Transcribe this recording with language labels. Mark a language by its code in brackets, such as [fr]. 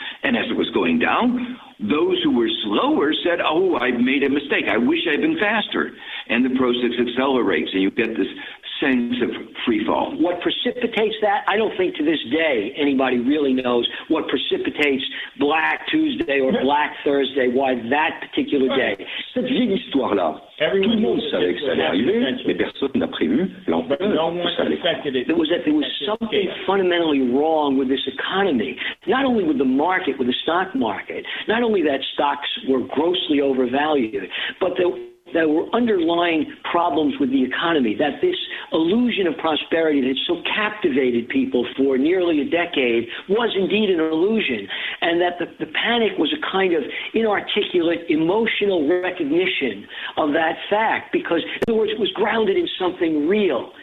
[en] And as it was going down, those who were slower said, oh, I've made a mistake. I wish I'd been faster. And the process accelerates, and you get this sense of free fall. What precipitates that, I don't think to this day anybody really knows what precipitates Black Tuesday or Black Thursday, why that particular day. [fr] Cette vieille histoire-là, tout le monde savait que ça allait arriver, mais personne n'a prévu l'ampleur que ça allait prendre. [en] There was something fundamentally wrong with this economy, not only with the market, with the stock market, not only that stocks were grossly overvalued, but there were underlying problems with the economy, that this illusion of prosperity that so captivated people for nearly a decade was indeed an illusion, and that the panic was a kind of inarticulate emotional recognition of that fact, because, in other words, it was grounded in something real.